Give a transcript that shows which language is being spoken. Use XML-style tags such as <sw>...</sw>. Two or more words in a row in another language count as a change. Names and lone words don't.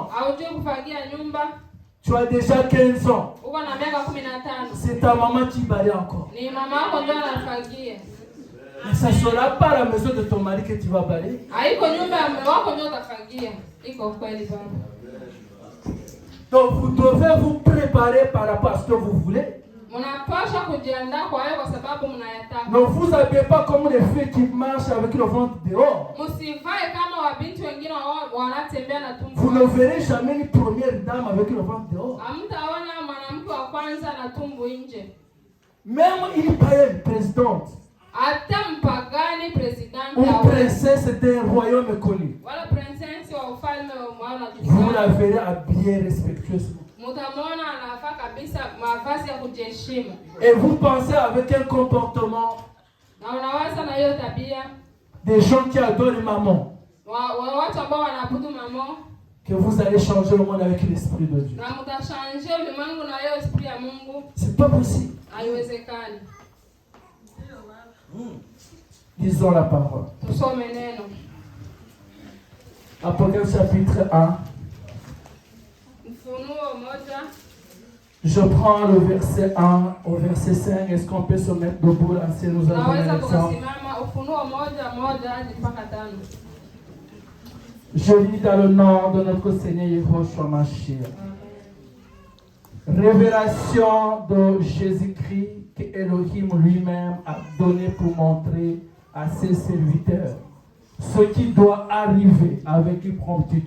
<sw>Haujui kufagia nyumba,</sw> <fr>tu as déjà 15 ans,</fr> <sw>uko na miaka 15.</sw> <fr>c'est ta maman qui balaye encore.</fr> <sw>Ni mama yako ndio anafagia.</sw> <fr>Mais ça ne sera pas la maison de ton mari que tu vas balayer.</fr> <sw>Haiko nyumba ya mume wako ndio utafagia. Iko kweli baba.</sw> <fr>Donc vous devez vous préparer par rapport à ce que vous voulez.</fr> <sw>Mnapaswa kujiandaa kwa hayo kwa sababu mnayataka.</sw> <fr>Ne vous habillez pas comme les filles qui marchent avec le ventre dehors.</fr> <sw>Msivae kama wabinti wengine wanatembea na tumbo.</sw> <fr>Vous ne verrez jamais une première dame avec le ventre dehors.</fr> <sw>Hamtaona mwanamke wa kwanza na tumbo nje.</sw> <fr>Même une païenne présidente</fr> <sw>Hata mpagani president</sw> <fr>ou princesse d'un royaume connu,</fr> <sw>wala princess wa ufalme wa</sw> <fr>vous la</fr> <sw>mwana</sw> <fr>verrez habillée respectueusement.</fr> <sw>mtamwona anafaa kabisa mavazi ya kujiheshimu.</sw> <fr>Et vous pensez avec un comportement</fr> <sw>Na unawaza na hiyo tabia</sw> <fr>des gens qui adorent maman</fr> <sw>watu ambao wanaabudu mama,</sw> <fr>que vous allez changer le monde avec l'esprit de Dieu.</fr> <sw>na mtashanje ulimwengu na hiyo esprit ya Mungu.</sw> <fr>C'est pas possible.</fr> <sw>Haiwezekani.</sw> <fr>Lisons la parole.</fr> <sw>Tusome neno.</sw> <fr>Apocalypse chapitre 1.</fr> <sw>Ufunuo 1.</sw> <fr>Je prends le verset 1 au verset 5. Est-ce qu'on peut se mettre debout là si nous avons un</fr> <sw>Naweza</sw> <fr>exemple?</fr> <sw>tukasimama Ufunuo 1:1 hadi mpaka 5.</sw> <fr>Je lis dans le nom de notre Seigneur Yehoshua Mashiach. Révélation de Jésus-Christ que Elohim lui-même a donné pour montrer à ses serviteurs ce qui doit arriver avec une promptitude.</fr>